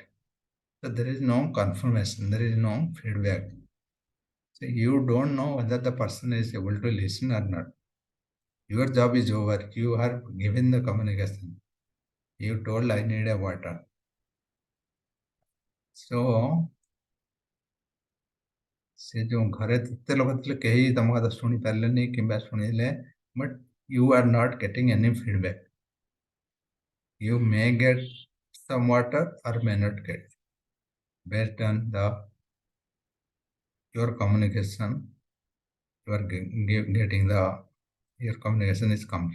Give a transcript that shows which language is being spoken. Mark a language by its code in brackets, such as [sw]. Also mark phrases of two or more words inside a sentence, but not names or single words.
[en] So there is no confirmation, there is no feedback. So you don't know whether the person is able to listen or not. Your job is over. You are given the communication. You told I need a water. So [or] ସେ ଯୋଉ ଘରେ ଯେତେ ଲୋକ ଥିଲେ କେହି ତମ କଥା ଶୁଣି ପାରିଲେନି କିମ୍ବା ଶୁଣିଲେ, [en] but you are not getting any feedback. You may get some water or may not get based on the your communication. You are getting the your communication is complete.